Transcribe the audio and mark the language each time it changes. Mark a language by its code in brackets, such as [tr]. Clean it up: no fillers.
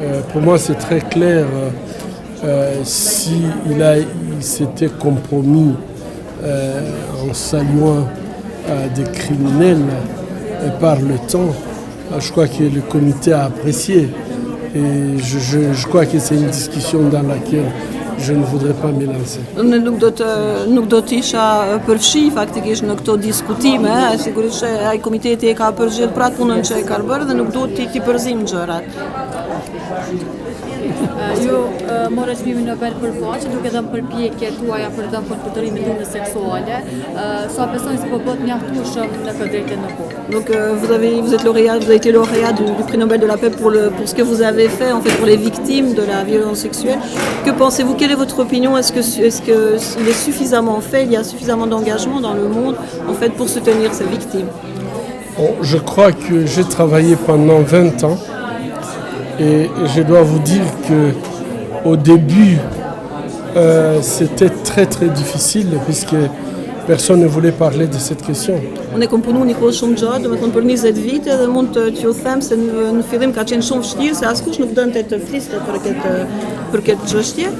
[fr] Pour moi, c'est très clair. S'il s'était compromis en saluant des criminels par le temps, je crois que le comité a apprécié. Et je crois que c'est une discussion dans laquelle je ne voudrais pas me lancer. [sq] Nuk do të isha përfshi faktikisht në këto diskutime, sigurisht që ai komiteti e ka përgjigjur për atë punën që e ka bërë dhe nuk duhet t'i përzim gjërat. Ju morë çmimin Nobel për paqe duke dhënë përpjekjet tuaja për të dhënë përkutërimin dhunës seksuale. Sa besoni se po bëhet mjaftueshëm në këtë drejtim në botë? [fr] Donc vous avez été lauréat du prix Nobel de la paix pour ce que vous avez fait en fait pour les victimes de la violence sexuelle. Que pensez-vous? Quelle est votre opinion? Est-ce que il est suffisamment fait, il y a suffisamment d'engagement dans le monde en fait pour soutenir ces victimes? Bon, je crois que j'ai travaillé pendant 20 ans. Et je dois vous dire qu'au début, c'était très très difficile puisque personne ne voulait parler de cette question. [sq] Unë e kam punuar një kohë shumë gjatë, domethënë për 20 vite dhe mund t'ju them se në fillim ka qenë shumë vështirë se askush nuk donte të fliste për këtë çështje.